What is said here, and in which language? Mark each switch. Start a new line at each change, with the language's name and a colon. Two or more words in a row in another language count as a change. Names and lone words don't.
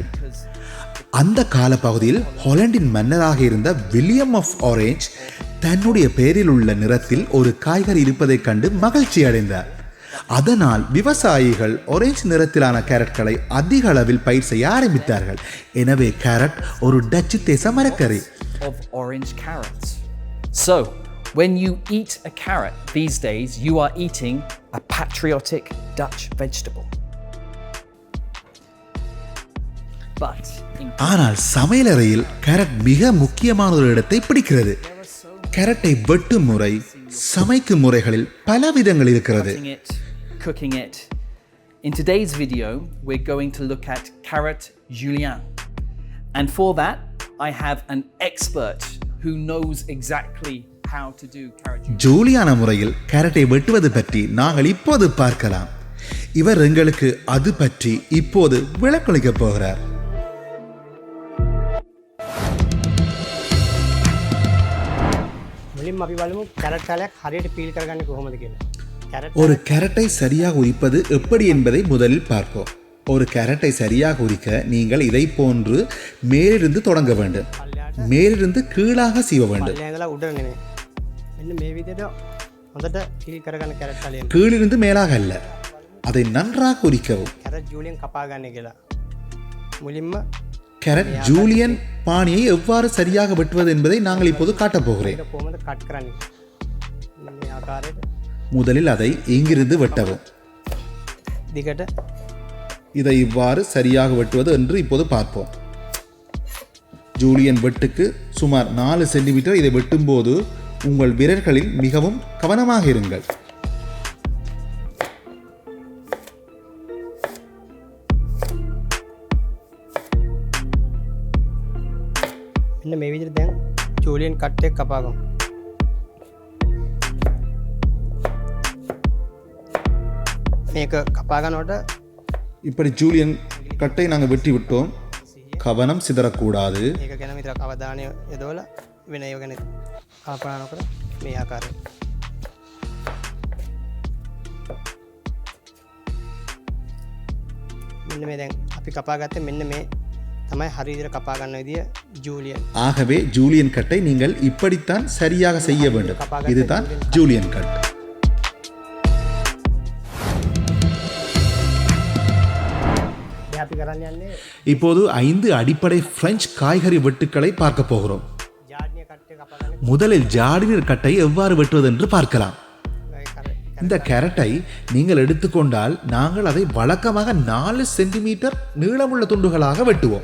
Tamil: அந்த காலப்பகுதியில் ஹாலண்டின் மன்னராக இருந்த வில்லியம் ஆஃப் ஆரஞ்ச் தன்னுடைய பெயரில் உள்ள நிறத்தில் ஒரு காய்கறி இருப்பதைக் கண்டு மகிழ்ச்சி அடைந்தார். அதனால் விவசாயிகள் ஆரஞ்சு நிறத்திலான கேரட்களை அதிக அளவில் பயிர் செய்ய ஆரம்பித்தார்கள். எனவே கேரட் ஒரு டச்சு தேச மரக்கறி.
English: of orange carrots. So, when you eat a carrot these days, you are eating a patriotic Dutch vegetable. But in
Tamil: ஆனால் சமையலறையில் கேரட் மிக முக்கியமான ஒரு இடத்தை பிடிக்கிறது. கேரட்டை வெட்டும் முறை, சமைக்கும் முறைகளில் பல விதங்கள் இருக்கிறது. cutting it, cooking it. In today's video, we're going to look at carrot julienne. And for that, I have an expert who knows exactly how to do carrot julienne. ஜூலியான முறையில் கேரட்டை வெட்டுவது பற்றி நாங்கள் இப்போது பார்க்கலாம். இவர் எங்களுக்கு அது பற்றி இப்போது விளக்களிக்கப் போகிறார்.
Sinhala: මුලින්ම අපි බලමු කැරට් කාලයක් හරියට පීල් කරගන්නේ කොහොමද කියලා. කැරට්
Tamil: ஒரு கேரட்டை சரியாக உரிப்பது எப்படி என்பதை முதலில் பார்ப்போம். ஒரு கேரட்டை சரியாக உரிக்க நீங்கள் இதை போன்று மேலிருந்து தொடங்க வேண்டும். மேலிருந்து கீழாக சீவ வேண்டும்.
Sinhala: පල්ලෙහා ඉඳලා උඩ නෙමෙයි. මෙන්න මේ විදිහට හොඳට පීල් කරගන්න කැරට් කාලේ.
Tamil: கீழிருந்து மேலாக அல்ல, அதை நன்றாக உரிக்கவும்.
Sinhala: කැරට් ජූලියන් කපා ගන්න කියලා. මුලින්ම
Tamil: கேரட் ஜூலியன் பாணியை எவ்வாறு சரியாக வெட்டுவது என்பதை நாங்கள் இப்போது காட்டப் போகிறேன்.
Sinhala: ඒක කොහොමද කට් කරන්නේ? මෙන්න මේ ආකාරයට
Tamil: முதலில் அதை இங்கிருந்து வெட்டவும்.
Sinhala: දිගට
Tamil: இதை இவ்வாறு சரியாக வெட்டுவது என்று இப்போது பார்ப்போம். ஜூலியன் வெட்டுக்கு சுமார் 4 சென்டிமீட்டர். இதை வெட்டும்போது உங்கள் விரல்களில் மிகவும் கவனமாக இருங்கள்.
Sinhala: මෙන්න මේ විදිහට දැන්
English: julienne cut
Sinhala: එක කපා ගමු. මේක කපා ගන්නකොට
Tamil: இப்படி
English: julienne cut
Tamil: நாங்கள் வெட்டி விட்டோம். கவனம் சிதறக்கூடாது.
Sinhala: ඒක ගැන විතරක් අවධානය යොදවලා වෙන ඒවා ගැන කල්පනා නොකර මේ ආකාරයට. මෙන්න මේ දැන් අපි කපා ගත්තේ මෙන්න මේ තමයි හරි විදිහට කපා ගන්න විදිය ජූලියන්.
Tamil: ஆகவே
English: julienne cut
Tamil: நீங்கள் இப்படித்தான் சரியாக செய்ய வேண்டும். இதுதான்
English: julienne cut.
Sinhala: දැන් අපි කරන්න යන්නේ
Tamil: இப்போது 5 அடிப்படை பிரெஞ்சு காய்கறி வெட்டுக்களை பார்க்க போகிறோம்.
English: jardinière cut
Sinhala: එක කපා ගන්න
Tamil: முதலில்
English: jardinière cut
Tamil: எவ்வாறு வெட்டுவது என்று பார்க்கலாம். இந்த கேரட்டை நீங்கள் எடுத்துக்கொண்டால் நாங்கள் அதை வழக்கமாக 4 சென்டிமீட்டர் நீளமுள்ள துண்டுகளாக வெட்டுவோம்.